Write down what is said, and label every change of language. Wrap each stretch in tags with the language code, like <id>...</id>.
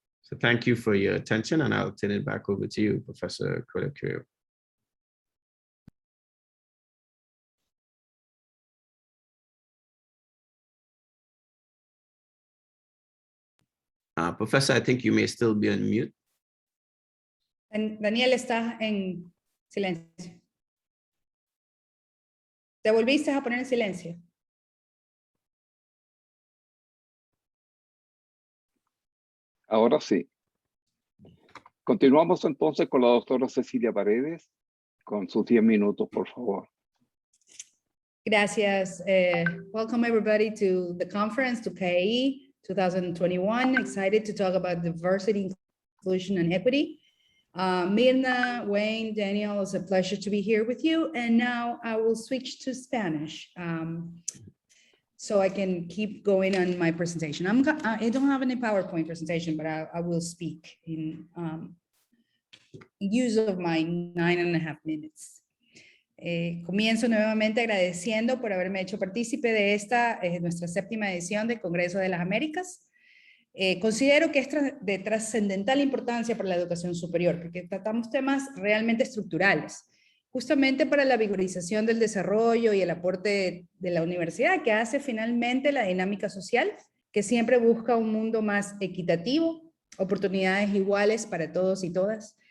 <en>So thank you for your attention, and I'll turn it back over to you, Professor Quiliqueo. Professor, I think you may still be on mute.</en> <es>Daniel, estás en silencio. Te volviste a poner en silencio. Ahora sí. Continuamos entonces con la doctora Cecilia Paredes, con sus 10 minutos, por favor. Gracias.</es> <en>Welcome everybody to the conference, to KAE 2021. Excited to talk about diversity, inclusion, and equity. Mirna, Wayne, Daniel, it's a pleasure to be here with you. And now I will switch to Spanish so I can keep going on my presentation. I don't have any PowerPoint presentation, but I will speak in use of my 9.5 minutes.</en> <es>Comienzo nuevamente agradeciendo por haberme hecho partícipe de esta, nuestra 7ª edición del Congreso de las Américas. Considero que es de trascendental importancia para la educación superior, porque tratamos temas realmente estructurales, justamente para la vigorización del desarrollo y el aporte de la universidad, que hace finalmente la dinámica social, que siempre busca un mundo más equitativo, oportunidades iguales para todos y todas.</es>